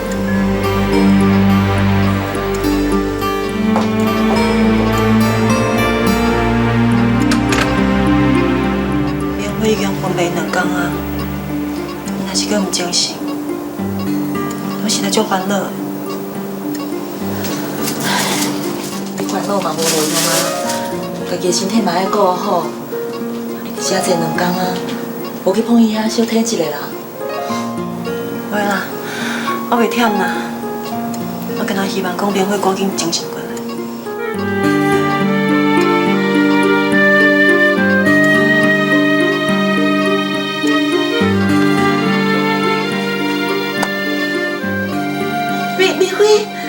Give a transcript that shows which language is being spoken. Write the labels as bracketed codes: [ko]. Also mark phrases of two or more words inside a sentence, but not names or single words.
[nan] 明辉已经昏迷2天啊，若是搁毋精神，我实在足烦恼。烦恼嘛无路用啊，家己的身体嘛要顾好。你遮坐2天啊，无去碰伊遐小体一下啦。袂啦，我袂忝啦。我干那希望讲明辉赶紧精神过来。明辉。